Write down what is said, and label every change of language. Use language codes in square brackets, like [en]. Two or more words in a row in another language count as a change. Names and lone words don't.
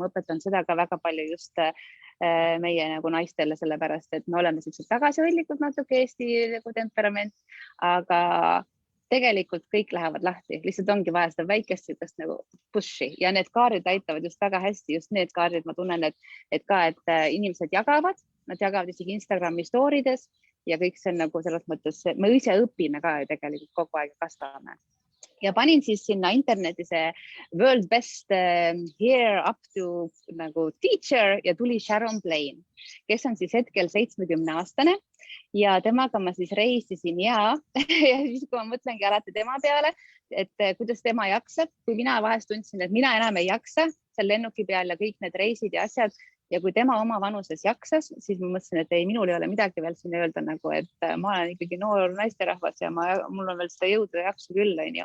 [et] Ma õpetan seda ka väga palju just meie nagu naistele, sellepärast, et me oleme sellised tagasihoidlikud natuke Eesti nagu temperament, aga tegelikult kõik lähevad lahti, lihtsalt ongi vaja seda väikest nagu push'i ja need kaardid aitavad just väga hästi, just need kaardid, ma tunnen, et inimesed jagavad, nad jagavad isegi Instagrami storydes ja kõik see on nagu selles mõttes, me ise õpime ka ju tegelikult kogu aeg kasvame. Ja panin siis sinna interneti see [en] world best here up to [et] nagu teacher ja tuli Sharon Blaine, kes on siis hetkel 70-aastane ja temaga ma siis reisisin ja siis kui ma mõtlengi alati tema peale, et kuidas tema jaksab, kui mina vahest tundsin, et mina enam ei jaksa seal lennuki peal ja kõik need reisid ja asjad ja kui tema oma vanuses jaksas, siis ma mõtlesin, et ei, minul ei ole midagi veel siin öelda nagu, et ma olen ikkagi noor naisterahvas ja mul on veel seda jõudu ja jaksu küll, on ju.